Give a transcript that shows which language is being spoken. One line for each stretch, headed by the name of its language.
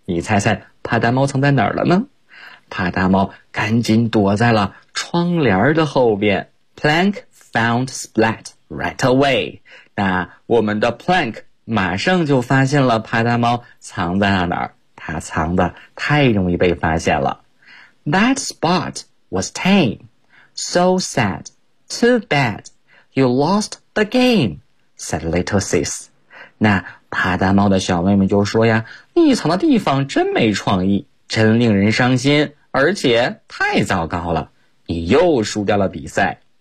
Chinese: 你猜猜帕达猫藏在哪儿了呢？帕达猫赶紧躲在了窗帘的后边。
English: Plank found Splat right away.
Chinese: 那我们的 Plank 马上就发现了帕达猫藏在了哪儿，它藏的太容易被发现了。
English: That spot was tame. So sad, too bad, you lost the game, said little sis.
Chinese: 那帕达猫的小妹妹就说呀，你藏的地方真没创意，真令人伤心，而且太糟糕了，你又输掉了比赛。